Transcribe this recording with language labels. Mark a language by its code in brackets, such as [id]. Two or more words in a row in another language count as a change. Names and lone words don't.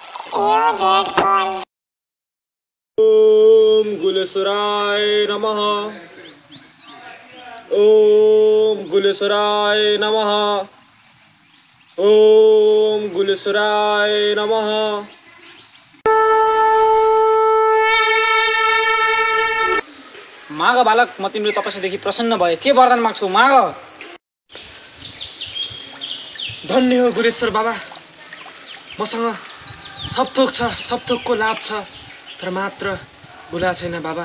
[en] Use headphone. [sa] ओम गुलेश्वराय नमः। ओम गुलेश्वराय नमः। ओम गुलेश्वराय नमः। [ne] माग बालक, म तिम्रो तपस्यादेखि प्रसन्न भए। के वरदान माग्छौ? माग। धन्य हो गुलेश्वर बाबा, मसँग सब थोक छ, सब थोकको लाभ छ, तर मात्र गुला छैन बाबा।